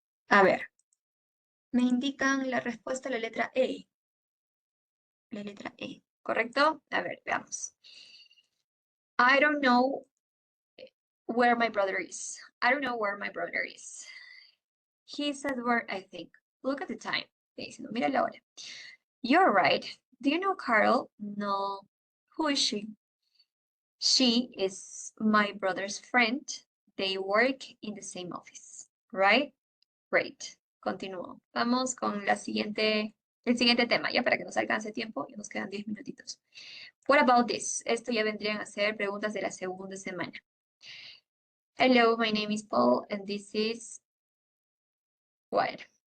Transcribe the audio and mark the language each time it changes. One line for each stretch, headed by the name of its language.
Spanish: A ver, me indican la respuesta a la letra E. La letra E, ¿correcto? A ver, veamos.
English: I don't know where my brother is. I don't know where my brother is. He's at work, I think. Look at the time.
Spanish: Diciendo, mira la hora.
English: You're right. Do you know Carol? No. Who is she? She is my brother's friend. They work in the same office, right?
Spanish: Great. Continúo. Vamos con el siguiente tema, ya para que nos alcance tiempo y nos quedan 10 minutitos.
English: What about this?
Spanish: Esto ya vendrían a ser preguntas de la segunda semana.
English: Hello, my name is Paul, and this is what?